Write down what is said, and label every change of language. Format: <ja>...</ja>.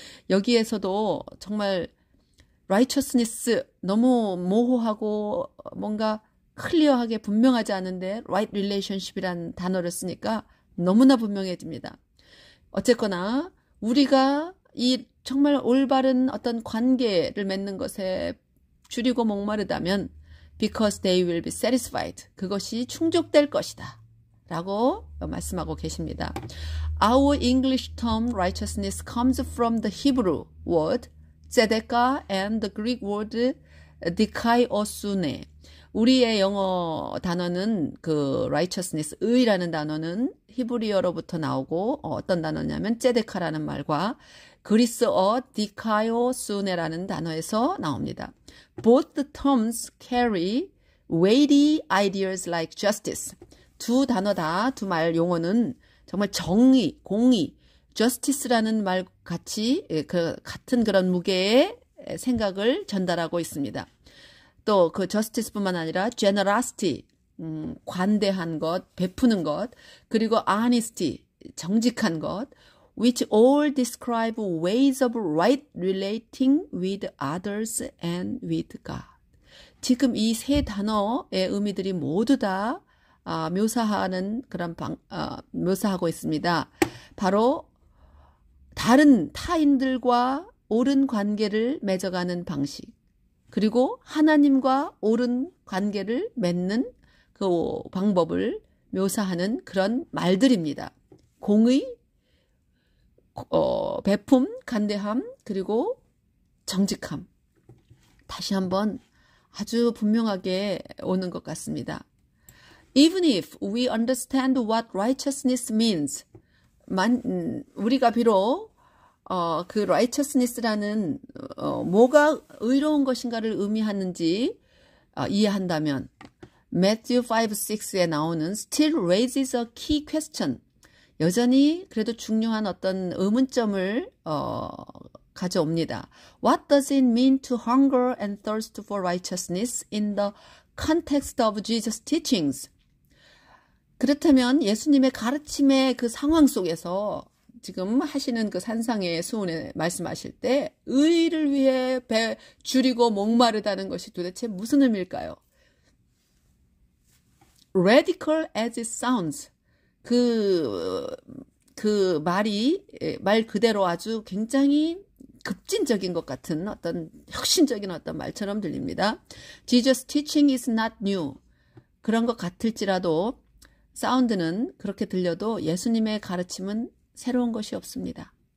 <ko>여기에서도 정말 righteousness 너무 모호하고 뭔가 클리어하게 분명하지 않은데</ko> <en>right relationship</en> <ko>이라는 단어를 쓰니까 너무나 분명해집니다. 어쨌거나 우리가 이 정말 올바른 어떤 관계를 맺는 것에 줄이고 목마르다면</ko> <en>because they will be satisfied.</en> <ko>그것이 충족될 것이다. 라고 말씀하고 계십니다.</ko> <en>Our English term righteousness comes from the Hebrew word tzedekah and the Greek word dikaiosune.</en> <ko>우리의 영어 단어는 그 righteousness, 의라는 단어는 히브리어로부터 나오고 어떤 단어냐면 ጼ데카라는 말과 그리스어 디카이오수네라는 단어에서 나옵니다.</ko> <en>Both the terms carry weighty ideas like justice.</en> <ko>두 단어 다, 두 말 용어는 정말 정의, 공의, justice라는 말 같이 그 같은 그런 무게의 생각을 전달하고 있습니다. 또 그 justice뿐만 아니라</ko> <en>generosity,</en> <ko>관대한 것, 베푸는 것, 그리고</ko> <en>honesty,</en> <ko>정직한 것,</ko> <en>which all describe ways of right relating with others and with God.</en> <ko>지금 이 세 단어의 의미들이 모두 다 묘사하는 그런 묘사하고 있습니다. 바로 다른 타인들과 옳은 관계를 맺어가는 방식, 그리고 하나님과 옳은 관계를 맺는 그 방법을 묘사하는 그런 말들입니다. 공의, 베품, 간대함, 그리고 정직함. 다시 한번 아주 분명하게 오는 것 같습니다.</ko> <en>Even if we understand what righteousness means,</en> <ko>우리가 비록 그 righteousness라는 뭐가 의로운 것인가를 의미하는지 이해한다면</ko> <en>Matthew 5:6에 나오는 still raises a key question.</en> <ko>여전히 그래도 중요한 어떤 의문점을 가져옵니다.</ko> <en>What does it mean to hunger and thirst for righteousness in the context of Jesus' teachings?</en> <ko>그렇다면 예수님의 가르침의 그 상황 속에서 지금 하시는 그 산상의 수훈에 말씀하실 때 의를 위해 배 줄이고 목마르다는 것이 도대체 무슨 의미일까요?</ko> <en>Radical as it sounds.</en> <ko>그 말이 말 그대로 아주 굉장히 급진적인 것 같은 어떤 혁신적인 어떤 말처럼 들립니다.</ko> <en>Jesus' teaching is not new.</en> <ko>그런 것 같을지라도 사운드는 그렇게 들려도 예수님의 가르침은 새로운 것이 없습니다.</ko>